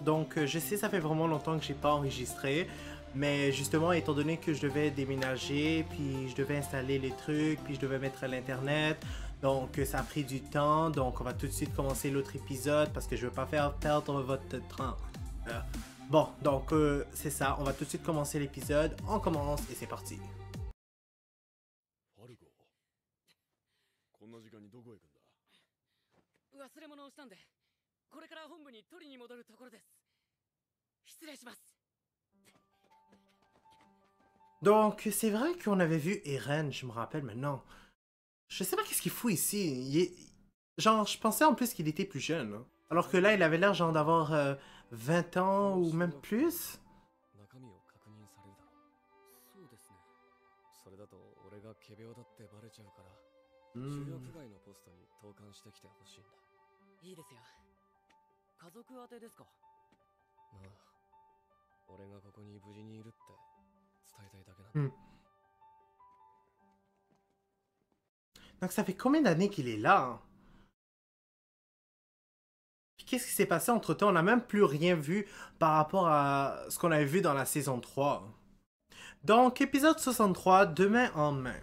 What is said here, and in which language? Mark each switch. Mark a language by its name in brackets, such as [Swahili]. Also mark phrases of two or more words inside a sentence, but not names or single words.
[French] Donc je sais ça fait vraiment longtemps que j'ai pas enregistré, mais justement étant donné que je devais déménager, puis je devais installer les trucs, puis je devais mettre l'internet, donc ça a pris du temps, donc on va tout de suite commencer l'autre épisode parce que je veux pas faire perdre votre temps. Bon, donc c'est ça, on va tout de suite commencer l'épisode, on commence et c'est parti. [Japanese] こんな時間にどこへ行くんだ。忘れ物をしたんで、これから本部に取りに戻るところです。失礼します。 [French] Donc, c'est vrai qu'on avait vu Eren, je me rappelle maintenant. Je sais pas qu'est-ce qu'il fout ici. Genre, je pensais en plus qu'il était plus jeune. Hein. Alors que là, il avait l'air genre d'avoir 20 ans ou même plus. [Japanese] 中身を確認されるだろう。そうですね。それだと俺が仮病だってバレちゃうから、重力外のポストに投函してきてほしいんだ。いいですよ。家族宛てですか。ああ。俺がここに無事にいるって伝えたいだけなんだ。 [French] Donc, ça fait combien d'années qu'il est là? Puis qu'est-ce qui s'est passé entre-temps? On n'a même plus rien vu par rapport à ce qu'on avait vu dans la saison 3. Donc, épisode 63, Demain en main.